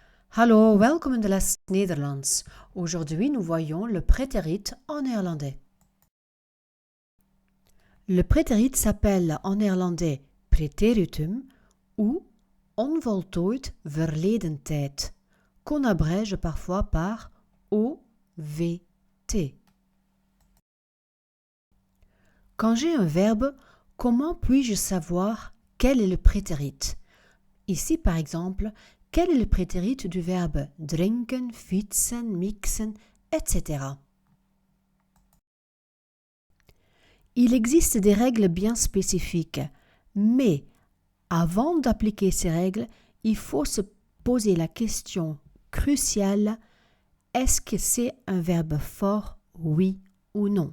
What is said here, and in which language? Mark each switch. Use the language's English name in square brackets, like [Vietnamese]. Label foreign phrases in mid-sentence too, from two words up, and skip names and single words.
[Dutch] Hallo, welkom in de les Nederlands. [French] Aujourd'hui, nous voyons le prétérit en néerlandais. Le prétérit s'appelle en néerlandais preteritum ou [Dutch] onvoltooid verleden tijd, [French] qu'on abrège parfois par OVT. Quand j'ai un verbe, comment puis-je savoir quel est le prétérit? Ici, par exemple, quel est le prétérit du verbe drinken, fietsen, mixen, etc. Il existe des règles bien spécifiques, mais avant d'appliquer ces règles, il faut se poser la question cruciale: est-ce que c'est un verbe fort, oui ou non?